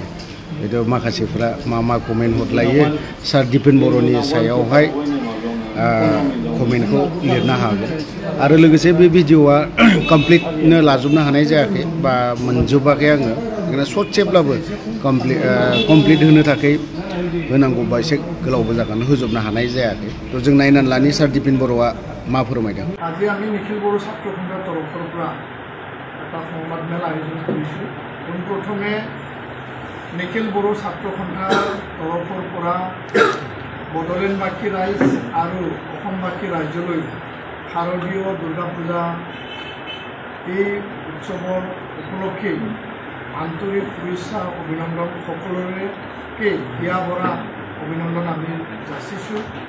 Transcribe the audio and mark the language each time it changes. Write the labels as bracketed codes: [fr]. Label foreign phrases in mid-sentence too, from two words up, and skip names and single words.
[brx] बेथ' माखासेफ्रा मा कमेन्ट हरलायो सार दिपेन बर'नि सायावहाय कमेन्टखौ लिरनो हागोन। आरो लोगोसे बे भिडिअ'आ कमप्लिटनो लाजोबनो हानाय जायाखै बा मोनजोबाखै आङो। बेखायनो ससेब्लाबो कमप्लिट होनो थाखाय होनांगौबा एसे गोलावबो जागोन, होजोबनो हानाय जायाखै। थ' जों नायनानै लानि सार दिपेन बर'आ मा फोरमायदों। [as] আজি আমি নিখিল বড়ো ছাত্ৰ সন্থাৰ তৰফৰ পৰা এটা সংবাদ মেল আয়োজন কৰিছোঁ। পোনপ্ৰথমে নিখিল বড়ো ছাত্ৰ সন্থাৰ তৰফৰ পৰা বড়োলেণ্ডবাসী ৰাইজ আৰু অসমবাসী ৰাইজলৈ শাৰদীয় দুৰ্গা পূজা এই উৎসৱৰ উপলক্ষে আন্তৰিক শুভেচ্ছা অভিনন্দন সকলোকে হিয়া ভৰা অভিনন্দন আমি যাচিছোঁ।